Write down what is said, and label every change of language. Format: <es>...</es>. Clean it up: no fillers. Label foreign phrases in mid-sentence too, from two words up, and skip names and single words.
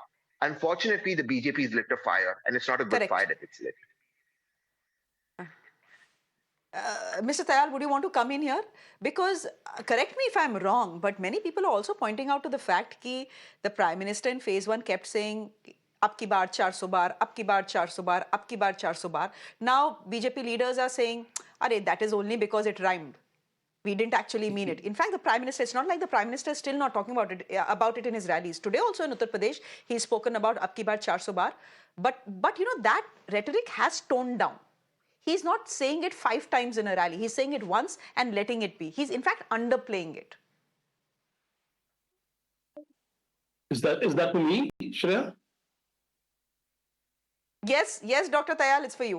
<en>Unfortunately, the BJP has lit a fire, and it's not a good Correct. fire that it's lit. Mr. Tayal, would you want to come in here? Because, correct me if I'm wrong, but many people are also pointing out to the fact that the Prime Minister in phase 1 kept saying,</en> <hi>"अब की बार 400 बार, अब की बार 400 बार, अब की बार 400 बार."</hi> <en>Now, BJP leaders are saying, "Arey, that is only because it rhymed. We didn't actually mean it." In fact, the Prime Minister, it's not like the Prime Minister is still not talking about it in his rallies. Today also in Uttar Pradesh, he's spoken about</en> <hi>अब की बार 400 बार.</hi> <en>But you know, that rhetoric has toned down. He's not saying it 5 times in a rally. He's saying it once and letting it be. He's in fact underplaying it. Is that for me, Shreya? Yes, Dr. Tayal, it's for you.</en>